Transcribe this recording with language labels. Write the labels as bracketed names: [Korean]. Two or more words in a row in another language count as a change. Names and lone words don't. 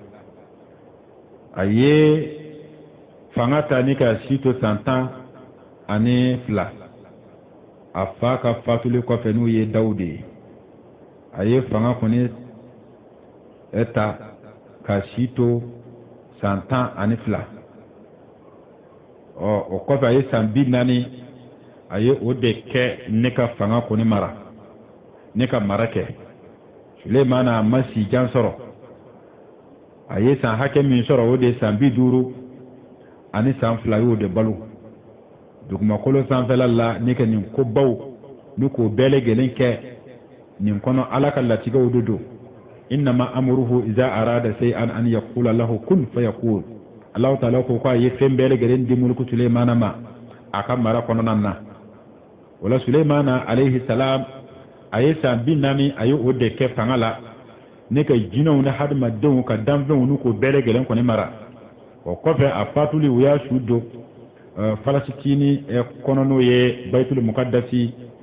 [Bambara] a ye fanga ta ni ka si to san 10 ani 2 a fa ka fatuli kɔfɛ n'u ye Dawudi ye a ye fanga kɔni ta ka si to san 10 ani 2 o kɔfɛ a ye san 40 a ye o de kɛ ne ka fanga kɔni mara ne ka mara kɛ Sulemana a ma si jan sɔrɔ a ye san hakɛ min sɔrɔ o de san 50 ani san 2 y'o de balo dugumakolo sanfɛla la ne ka nin ko baw ni k'o bɛɛ lajɛlen kɛ nin kɔnɔ Ala ka latigɛw de don [Arabic] إنما أمره إذا أراد شيئا أن يقول له كن فيكون [Bambara] Allah ta'ala ko a ye fɛn bɛɛ lajɛlen di mulku Sulemana ma a ka mara kɔnɔna na wala Sulemana [Arabic] عليه السلام [Bambara] a ye san 40 a ye o de kɛ fanga la ne ka jinɛw ni hadamadenw ka danfɛnw n'u k'o bɛɛ lajɛlen kɔni mara o kɔfɛ a fatuli u y'a su don Falasitini kɔnɔ n'o ye Baitul Muqaddasi